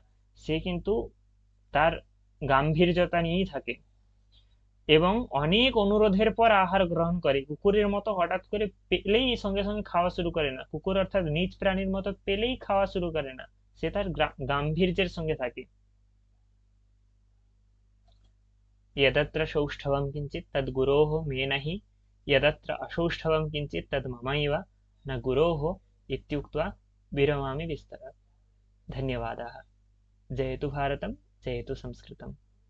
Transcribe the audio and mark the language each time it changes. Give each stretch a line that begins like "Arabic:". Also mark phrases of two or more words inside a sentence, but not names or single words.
Bangla: সে কিন্তু তার গাম্ভীর্যতা নিয়েই থাকে এবং অনেক অনুরোধের পর আহার গ্রহণ করে। কুকুরের মতো হঠাৎ করে পেলেই সঙ্গে সঙ্গে খাওয়া শুরু করে না, কুকুর অর্থাৎ নিজ প্রাণীর মতো পেলেই খাওয়া শুরু করে না, সে তার গাম্ভীর্যের সঙ্গে থাকে।
Sanskrit: यदत्र सौष्ठवं किञ्चित् तद् गुरोः मे नहि, यदत्र असौष्ठवं किञ्चित् तद् ममैव न गुरोः इत्युक्त्वा विरमामि विस्तरात्। धन्यवादाः। जयतु भारतं, जयतु संस्कृतम्।